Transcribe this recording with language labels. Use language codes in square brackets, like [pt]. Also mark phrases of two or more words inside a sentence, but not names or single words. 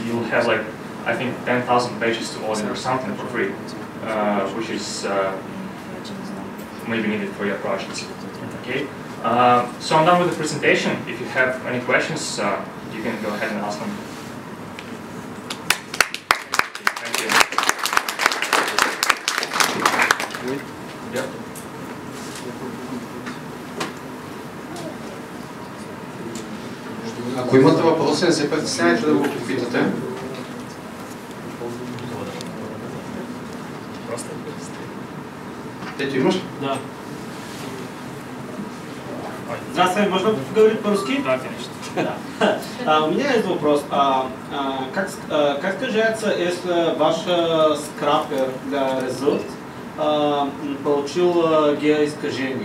[en] You'll have like, I think 10,000 pages to audit or something for free, which is maybe needed for your projects. Okay, so I'm done with the presentation. If you have any questions, you can go ahead and ask them. Thank you. Yep. [bg] Ако имате въпроси, не се притеснявайте да го попитате. Ето имаш? Да. [ru] Здравствуй, можно поговорить по-русски? Да, конечно. Да. У меня есть вопрос. Как скажется, если ваш скрапер для результат получил геоискажение?